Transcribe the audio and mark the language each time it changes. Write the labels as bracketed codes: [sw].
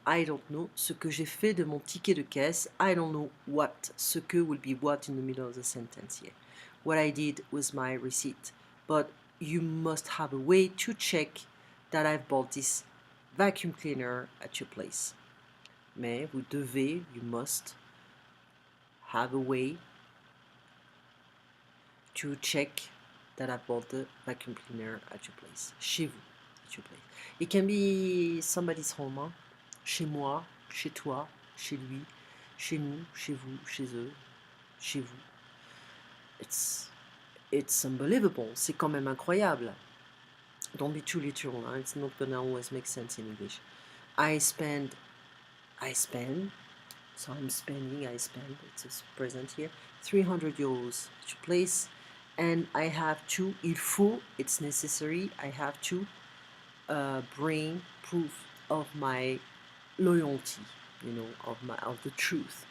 [en] I don't know [fr] ce que j'ai fait de mon ticket de caisse. [en] I don't know what. Ce que will be what in the middle of the sentence here. What I did with my receipt. But you must have a way to check that I've bought this vacuum cleaner at your place. [fr] Mais vous devez, [en] you must have a way to check that I bought the vacuum cleaner at your place. Chez vous, at your place. It can be somebody's home, hein? [fr] Chez moi, chez toi, chez lui, chez nous, chez vous, chez eux, chez vous. [en] It's unbelievable. [fr] C'est quand même incroyable. [en] Don't be too literal, hein? It's not gonna always make sense in English. I spend. So I'm spending. It's a present here. 300 euros at your place. And I have to, il faut, it's necessary, I have to bring proof of my loyalty, of the truth.